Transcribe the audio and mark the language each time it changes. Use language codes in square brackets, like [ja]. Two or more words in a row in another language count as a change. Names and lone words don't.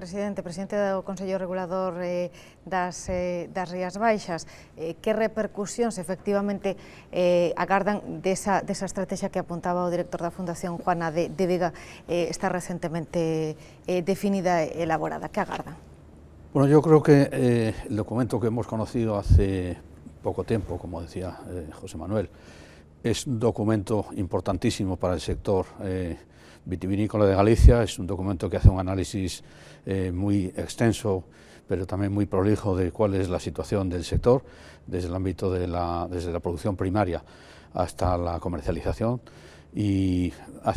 [gl] Presidente do Consello Regulador das Rías Baixas, que repercusións efectivamente agardan desa estrategia que apuntaba o director da Fundación Juana de Vega, está recentemente definida e elaborada? Que agardan? [es] Bueno, yo creo que el documento que hemos conocido hace poco tiempo, como decía José Manuel, es un documento importantísimo para el sector vitivinícola de Galicia. Es un documento que hace un análisis muy extenso, pero también muy prolijo de cuál es la situación del sector, desde el ámbito desde la producción primaria hasta la comercialización, y hace